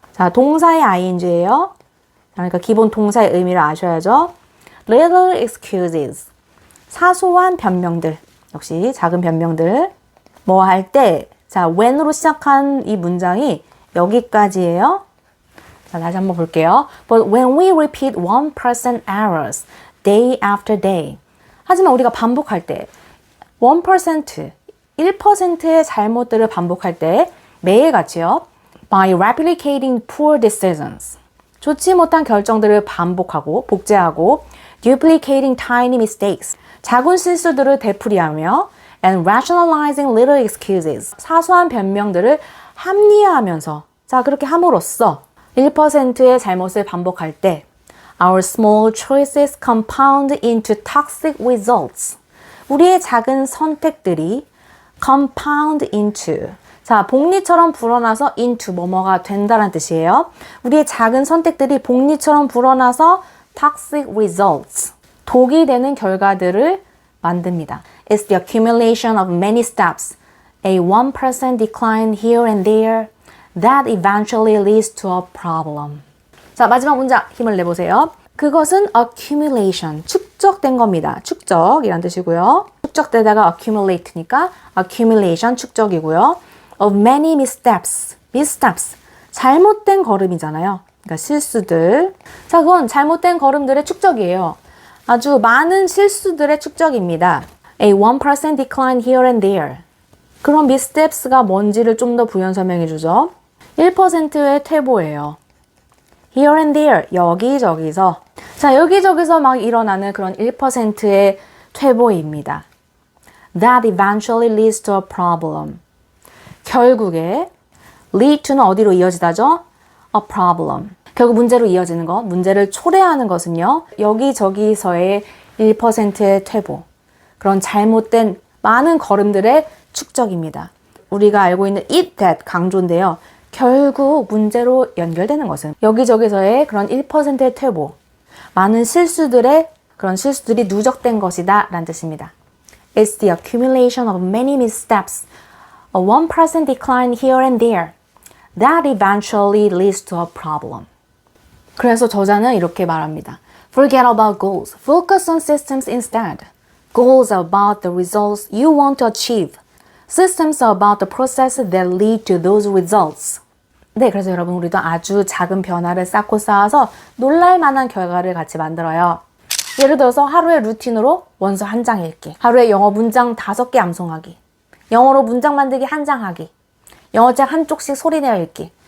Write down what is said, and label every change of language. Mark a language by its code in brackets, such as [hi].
[ko] 자, 동사의 ing예요. 그러니까 기본 동사의 의미를 아셔야죠. [en] little excuses, [ko] 사소한 변명들. 역시 작은 변명들. 뭐 할 때, 자, when으로 시작한 이 문장이 여기까지예요. 자, 다시 한번 볼게요. [en] But when we repeat 1% errors day after day. [ko] 하지만 우리가 반복할 때 1%, 1%의 잘못들을 반복할 때 매일같이요. [en] By replicating poor decisions. [ko] 좋지 못한 결정들을 반복하고 복제하고 [en] duplicating tiny mistakes. [ko] 작은 실수들을 되풀이하며 [en] and rationalizing little excuses. [ko] 사소한 변명들을 합리화하면서 자, 그렇게 함으로써 1%의 잘못을 반복할 때 [en] Our small choices compound into toxic results. [ko] 우리의 작은 선택들이 [en] compound into. [ko] 자, 복리처럼 불어나서 into 뭐뭐가 된다는 뜻이에요. 우리의 작은 선택들이 복리처럼 불어나서 [en] toxic results. [ko] 독이 되는 결과들을 만듭니다. [en] It's the accumulation of many steps. A 1% decline here and there. That eventually leads to a problem. [ko] 자, 마지막 문장 힘을 내보세요. 그것은 accumulation, 축적된 겁니다. 축적이란 뜻이고요. 축적되다가 accumulate니까 accumulation, 축적이고요. [en] Of many missteps, missteps, [ko] 잘못된 걸음이잖아요. 그러니까 실수들. 자, 그건 잘못된 걸음들의 축적이에요. 아주 많은 실수들의 축적입니다. [en] A 1% decline here and there. [ko] 그런 missteps가 뭔지를 좀 더 부연 설명해 주죠. 1%의 퇴보예요. [en] Here and there, [ko] 여기저기서. 자, 여기저기서 막 일어나는 그런 1%의 퇴보입니다. [en] That eventually leads to a problem. [ko] 결국에 lead to는 어디로 이어지다죠? [en] A problem. [ko] 결국 문제로 이어지는 것, 문제를 초래하는 것은요. 여기저기서의 1%의 퇴보. 그런 잘못된 많은 걸음들의 축적입니다. 우리가 알고 있는 it, that 강조인데요. 결국 문제로 연결되는 것은 여기저기서의 그런 1%의 퇴보, 많은 실수들의 그런 실수들이 누적된 것이다 라는 뜻입니다. [en] It's the accumulation of many missteps, a 1% decline here and there, that eventually leads to a problem. [ko] 그래서 저자는 이렇게 말합니다. [en] Forget about goals, focus on systems instead. Goals are about the results you want to achieve. Systems are about the process that lead to those results. [ko] 네, 그래서 여러분 우리도 아주 작은 변화를 쌓고 쌓아서 놀랄만한 결과를 같이 만들어요. 예를 들어서 하루의 루틴으로 원서 한 장 읽기, 하루에 영어 문장 5개 암송하기, 영어로 문장 만들기 1장 하기, 영어책 한쪽씩 소리내어 읽기.